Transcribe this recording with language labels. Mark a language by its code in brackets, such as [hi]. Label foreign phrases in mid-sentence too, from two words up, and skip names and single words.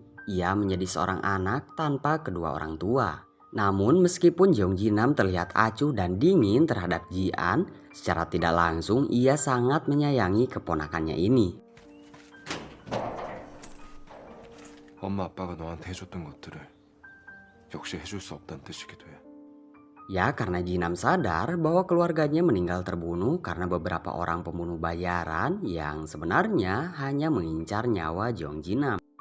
[id] Ia menjadi seorang anak tanpa kedua orang tua. Namun meskipun Jeongjinam terlihat acuh dan dingin terhadap Jian, secara tidak langsung ia sangat menyayangi keponakannya ini. [ko] 엄마 아빠가 너한테 해줬던 것들을 역시 해줄 수 없다는 뜻이기도 해. [id] Ya, karena Jinam sadar bahwa keluarganya meninggal terbunuh karena beberapa orang pembunuh bayaran yang sebenarnya hanya mengincar nyawa Jeongjinam.